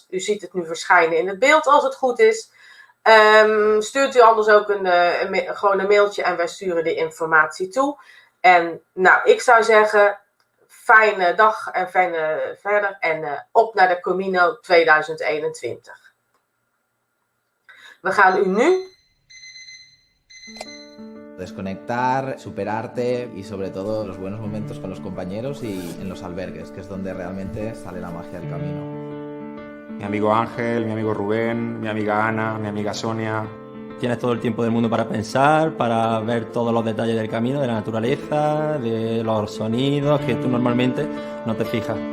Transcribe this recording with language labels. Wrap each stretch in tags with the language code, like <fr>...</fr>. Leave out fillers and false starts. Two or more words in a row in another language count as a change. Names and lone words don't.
<nl>U ziet het nu verschijnen in het beeld als het goed is. Stuurt u anders ook gewoon een mailtje en wij sturen de informatie toe. En nou, ik zou zeggen, fijne dag en fijne verder en op naar de Camino 2021. We gaan u nu</nl> <es>desconectar, superarte y sobre todo los buenos momentos con los compañeros y en los albergues, que es donde realmente sale la magia del camino. Mi amigo Ángel, mi amigo Rubén, mi amiga Ana, mi amiga Sonia. Tienes todo el tiempo del mundo para pensar, para ver todos los detalles del camino, de la naturaleza, de los sonidos que tú normalmente no te fijas.</es>